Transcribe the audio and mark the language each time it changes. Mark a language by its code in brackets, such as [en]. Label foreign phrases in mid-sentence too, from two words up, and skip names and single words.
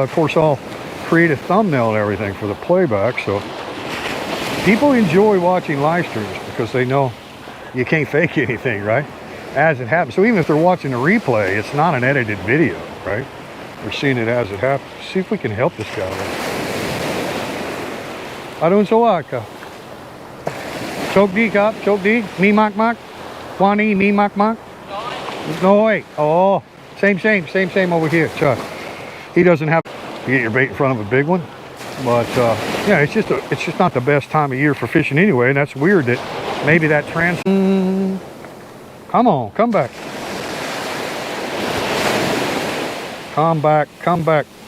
[en] Of course, I'll create a thumbnail and everything for the playback. So people enjoy watching live streams because they know you can't fake anything, right? As it happens. So even if they're watching a replay, it's not an edited video, right? They're seeing it as it happens. See if we can help this guy. Adun sawaka. Chok di kap, chok di. Mi mak mak. Wani mi mak mak. No way. Oh, same over here. Chuck. He doesn't have to get your bait in front of a big one. But yeah, it's just not the best time of year for fishing anyway, and that's weird that maybe that come on, come back. Come back.